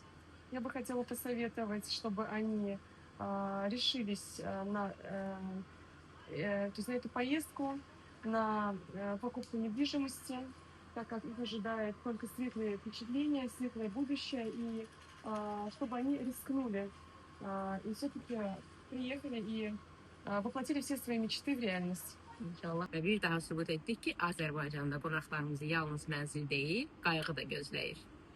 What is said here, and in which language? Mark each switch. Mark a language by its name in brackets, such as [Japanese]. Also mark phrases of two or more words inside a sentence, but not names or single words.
[Russian] Я бы хотела посоветовать, чтобы они решились на эту поездку, на покупку недвижимости, так как их ожидает только светлые впечатления, светлое будущее, и чтобы они рискнули и все-таки приехали и воплотили все свои mečti в реальность. [Azerbaijani] İnşallah. Və bir daha sübut etdik ki, Azərbaycanda qonaqlarımızı yalnız mənzil deyil, qayğı da gözləyir.